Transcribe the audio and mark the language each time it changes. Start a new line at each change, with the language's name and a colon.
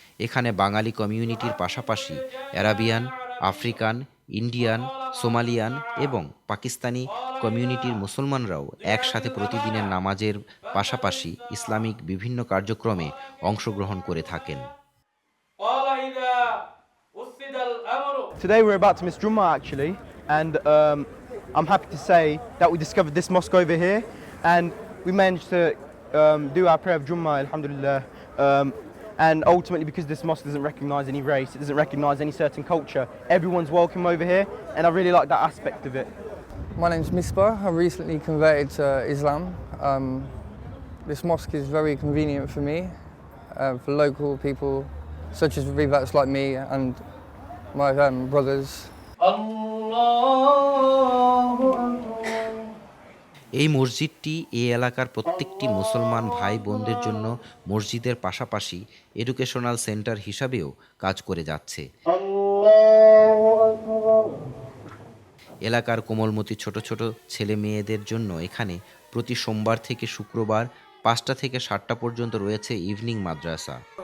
Bangla: এখানে বাঙালি কমিউনিটির পাশাপাশি অ্যারাবিয়ান, আফ্রিকান, ইন্ডিয়ান, সোমালিয়ান এবং পাকিস্তানি কমিউনিটির মুসলমানরাও একসাথে প্রতিদিনের নামাজের পাশাপাশি ইসলামিক বিভিন্ন কার্যক্রমে অংশগ্রহণ করে থাকেন।
English: Today we're about to miss Jummah actually, and I'm happy to say that we discovered this mosque over here, and we managed to do our prayer of Jummah, alhamdulillah. And ultimately, because this mosque doesn't recognise any race, it doesn't recognise any certain culture, everyone's welcome over here, and I really like that aspect of it. My name's Misbah. I recently converted to Islam. This mosque is very convenient for me, for local people such as revats like me and my brothers.
Bangla: এই মসজিদটি এই এলাকার প্রত্যেকটি মুসলমান ভাই বোনদের জন্য মসজিদের পাশাপাশি এডুকেশনাল সেন্টার হিসাবেও কাজ করে যাচ্ছে। এলাকার কোমলমতি ছোট ছোট ছেলে মেয়েদের জন্য এখানে প্রতি সোমবার থেকে শুক্রবার 5টা থেকে 7টা পর্যন্ত রয়েছে ইভিনিং মাদ্রাসা।